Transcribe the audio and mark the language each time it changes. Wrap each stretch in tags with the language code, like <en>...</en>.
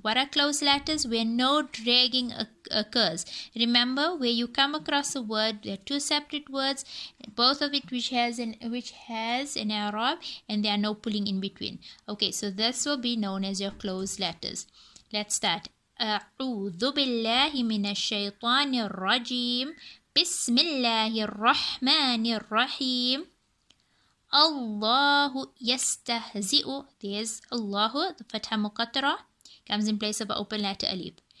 <en>What are closed letters? Where no dragging occurs. Remember, where you come across a word, there are two separate words, both of it which has an i'rab, and there are no pulling in between. Okay, so this will be known as your closed letters. Let's start.</en> <ar>أعوذ بالله من الشيطان الرجيم بسم الله الرحمن الرحيم الله يستهزئ.</ar> <en>There's Allah, the fatha muqattara comes in place of an open letter alif.</en>